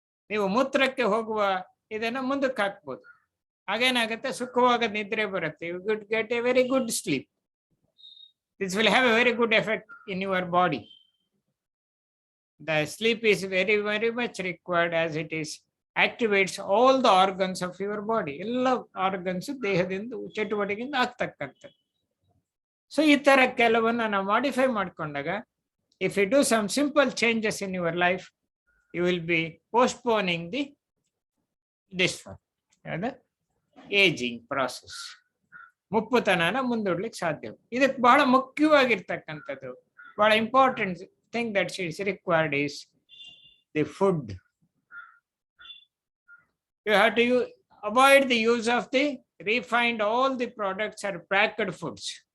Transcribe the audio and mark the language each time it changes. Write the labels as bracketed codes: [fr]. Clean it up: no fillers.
[kn] ನೀವು ಮೂತ್ರಕ್ಕೆ ಹೋಗುವ ಇದನ್ನ ಮುಂದಕ್ಕೆ ಹಾಕ್ಬೋದು. ಹಾಗೇನಾಗುತ್ತೆ, ಸುಖವಾದ ನಿದ್ರೆ ಬರುತ್ತೆ. [en] You good get a very good sleep. This will have a very good effect in your body. The sleep is very, very much required as it is activates all the organs of your body. [kn] ಎಲ್ಲ organs ದೇಹದಿಂದ ಚಟುವಟಿಕೆಯಿಂದ ಆಗ್ತಕ್ಕಂಥದ್ದು. So ಈ ತರ ಕೆಲವನ್ನ ನಾವು modify ಮಾಡ್ಕೊಂಡಾಗ, [en] If you do some simple changes in your life, you will be postponing this one ageing process. [kn] ಮುಪ್ಪುತನನ ಮುಂದೂಡ್ಲಿಕ್ಕೆ ಸಾಧ್ಯ. ಇದಕ್ಕೆ ಬಹಳ ಮುಖ್ಯವಾಗಿರ್ತಕ್ಕಂಥದ್ದು, ಬಹಳ important [en] thing that is required is the food. You have to avoid the use of the refined, all the products are packed foods.